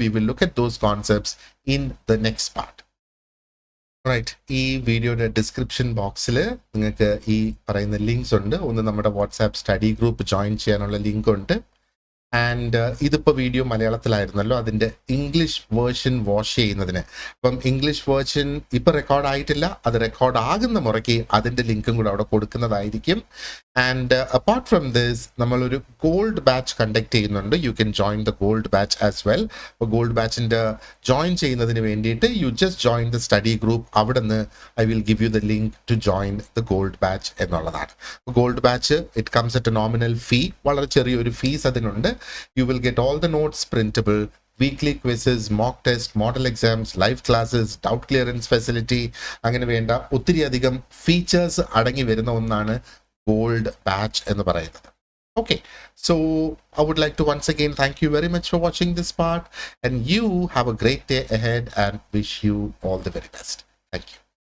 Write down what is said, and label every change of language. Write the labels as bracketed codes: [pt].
[en] We will look at those concepts in the next part. [ml] Right, ഈ വീഡിയോയുടെ description ബോക്സിൽ നിങ്ങൾക്ക് ഈ പറയുന്ന ലിങ്ക്സ് ഉണ്ട്. ഒന്ന് നമ്മുടെ വാട്സാപ്പ് സ്റ്റഡി ഗ്രൂപ്പ് ജോയിൻ ചെയ്യാനുള്ള ലിങ്ക് ഉണ്ട്. ആൻഡ് ഇതിപ്പോൾ വീഡിയോ മലയാളത്തിലായിരുന്നല്ലോ, അതിൻ്റെ ഇംഗ്ലീഷ് വേർഷൻ വാഷ് ചെയ്യുന്നതിന്. അപ്പം ഇംഗ്ലീഷ് വേർഷൻ ഇപ്പം റെക്കോർഡ് ആയിട്ടില്ല, അത് റെക്കോർഡ് ആകുന്ന മുറയ്ക്ക് അതിൻ്റെ ലിങ്കും കൂടെ അവിടെ കൊടുക്കുന്നതായിരിക്കും. [en] and apart from this, [ml] നമ്മളൊരു ഗോൾഡ് ബാച്ച് കണ്ടക്ട് ചെയ്യുന്നുണ്ട്. [en] You can join the gold batch as well. [ml] അപ്പോൾ ഗോൾഡ് ബാച്ചിൻ്റെ ജോയിൻ ചെയ്യുന്നതിന് വേണ്ടിയിട്ട് [en] You just join the study group. [ml] അവിടെ നിന്ന് [en] I will give you the link to join the gold batch [ml] എന്നുള്ളതാണ്. [en] gold batch it comes at a nominal fee, [ml] വളരെ ചെറിയൊരു fees അതിനുണ്ട്. [en] You will get all the notes printable, [ml] weekly quizzes, mock test, model exams, live classes, doubt clearance facility, അങ്ങനെ വേണ്ട ഒത്തിരി അധികം features അടങ്ങി വരുന്ന ഒന്നാണ് ഗോൾഡ് ബാച്ച് എന്ന് പറയുന്നത്. [en] Okay, so I would like to once again thank you very much for watching this part, and you have a great day ahead and wish you all the very best. Thank you.